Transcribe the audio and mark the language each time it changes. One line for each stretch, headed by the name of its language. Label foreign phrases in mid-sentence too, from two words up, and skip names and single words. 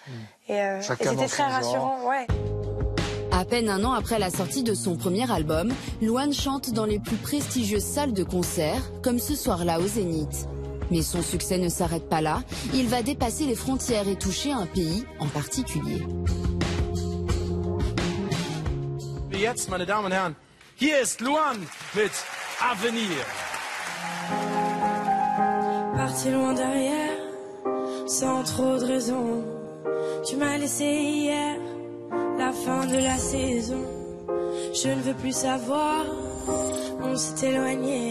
French: Et c'était très rassurant. Ouais. À peine un an après la sortie de son premier album, Louane chante dans les plus prestigieuses salles de concert, comme ce soir-là au Zénith. Mais son succès ne s'arrête pas là, il va dépasser les frontières et toucher un pays en particulier.
German: Jetzt, meine Damen und Herren, hier ist Louane mit Avenir.
French: Parti loin derrière, sans trop de raison. Tu m'as laissé hier, la fin de la saison. Je ne veux plus savoir, on s'est éloigné.